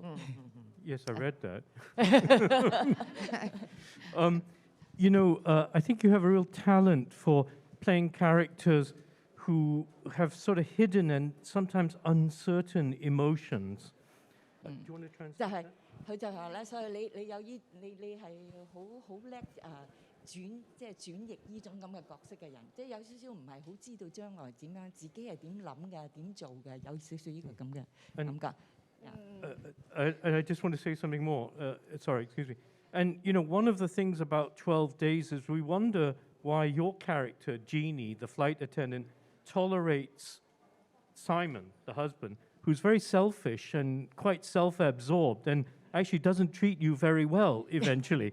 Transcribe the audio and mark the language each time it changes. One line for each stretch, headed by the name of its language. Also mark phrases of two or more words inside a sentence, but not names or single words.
English: yes, I read that. I think you have a real talent for playing characters who have sort of hidden and sometimes uncertain emotions. Do you want to translate that?
Cantonese: 佢就話咧，所以你係好叻轉譯呢種咁嘅角色嘅人，即係有少少唔係好知道將來點樣，自己係點諗嘅，點做嘅，有少少呢個咁嘅感覺。
English: And I just want to say something more. Sorry, excuse me. And one of the things about 12 Days is we wonder why your character, Jeannie, the flight attendant, tolerates Simon, the husband, who's very selfish and quite self-absorbed and actually doesn't treat you very well eventually.